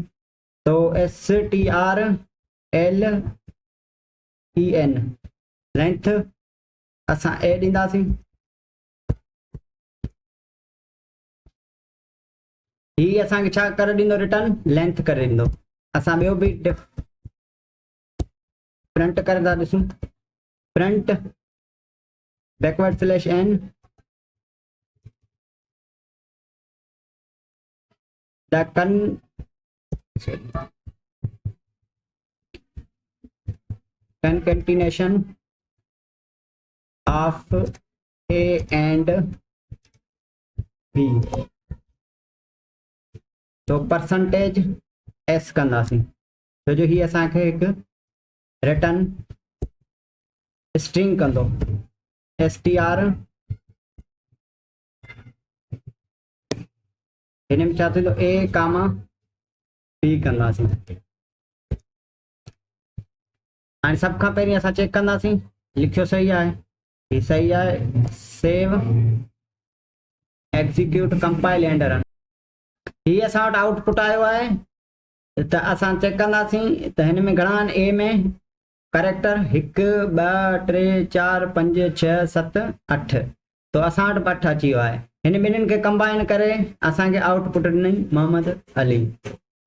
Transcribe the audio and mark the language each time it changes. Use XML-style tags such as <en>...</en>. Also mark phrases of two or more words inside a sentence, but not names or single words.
<sd>तो STRLEN लेंथ असां ए ॾींदासीं। ही असांखे छा करे ॾींदो,</sd> <en>return length</en> <sd>करे ॾींदो। असां ॿियो बि प्रिंट करे था ॾिसूं।</sd> <en>print backward slash n the concatenation of A and B।</en> <sd>तो</sd> <en>percentage s</en> <sd>कंदासीं, छो जो ही असांखे हिकु</sd> <en>return string</en> <sd>कंदो। STR हिन में छा थींदो,</sd> <en>A comma B</en> <sd>कंदासीं। हाणे सभ खां पहिरीं असां चेक कंदासीं, लिखियो सही आहे, ही सही आहे।</sd> <en>save execute compile and run.</en> <sd>ही असां वटि आउटपुट आयो आहे। त असां चेक कंदासीं त हिन में घणा आहिनि, ए में कैरेक्टर 1 2 3 4 5 6 7 8। तो असां वटि 8 अची वियो आहे। हिन ॿिन्हिनि खे कंबाइन करे असांखे आउटपुट ॾिनई मोहम्मद अली।</sd>